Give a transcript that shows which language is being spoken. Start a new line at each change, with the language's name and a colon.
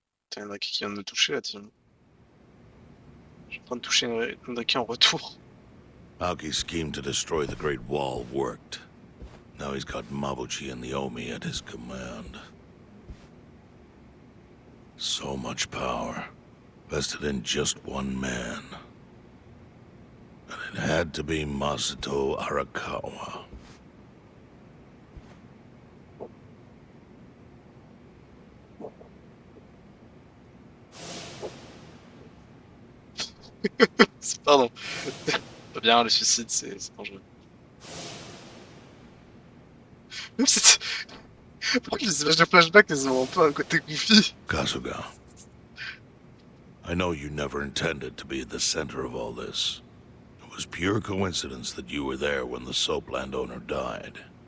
French: Putain, il y en a qui vient de me toucher là, tiens. Je suis en train de toucher un qui en retour.
English: Aoki's scheme to destroy the Great Wall worked. Now he's got Mabuchi and the Omi at his command. So much power, vested in just one man. And it had to be Masato Arakawa.
French: Pardon. Pas bien, le suicide, c'est dangereux. Même si pourquoi les images de flashback, elles ont un peu un côté goofy.
English: Kasuga, I know you never intended to be at the center of all this. It was pure coincidence that you were there when the soap landowner died.